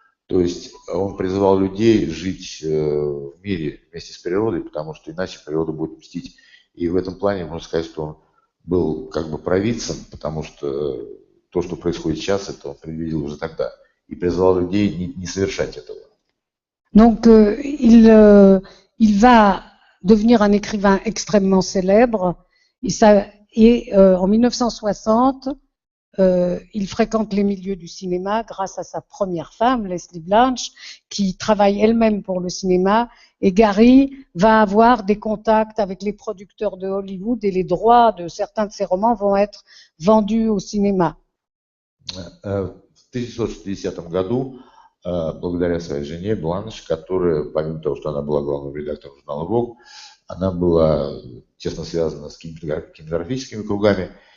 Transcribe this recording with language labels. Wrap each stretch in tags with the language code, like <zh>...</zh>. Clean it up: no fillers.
<ru>То есть он призывал людей жить в мире вместе с природой, потому что иначе природа будет мстить. И в этом плане можно сказать, что он был как бы провидцем, потому что то, что proисходит сейчас, это он предвидел уже тогда. И призывал людей не совершать этого.</ru> <fr>Donc, il va devenir un écrivain extrêmement célèbre. En 1960, il fréquente les milieux du cinéma grâce à sa première femme, Leslie Blanch, qui travaille elle-même pour le cinéma. Et Garry va avoir des contacts avec les producteurs de Hollywood et les droits de certains de ses romans vont être vendus au cinéma.</fr> <ru>В 1960 году, благодаря своей жене Бланш, которая, помимо того, что она была главным редактором журнала Vogue, она была тесно связана с кинематографическими кругами.</ru>